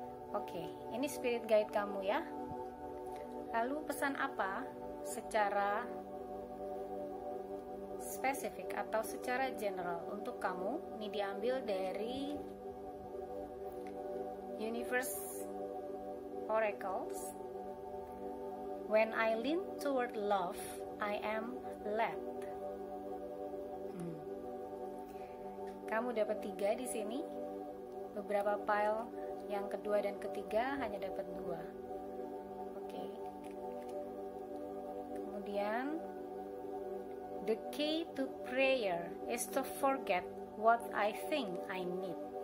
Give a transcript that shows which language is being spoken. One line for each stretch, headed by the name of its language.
Indonesian: Oke, ini spirit guide kamu ya. Lalu pesan apa secara spesifik atau secara general untuk kamu? Ini diambil dari Universe Oracles.
English: When I lean toward love, I am led.
Indonesian: Kamu dapat 3 di sini. Beberapa pile yang kedua dan ketiga hanya dapat 2. Oke. Kemudian,
English: the key to prayer is to forget what I think I need.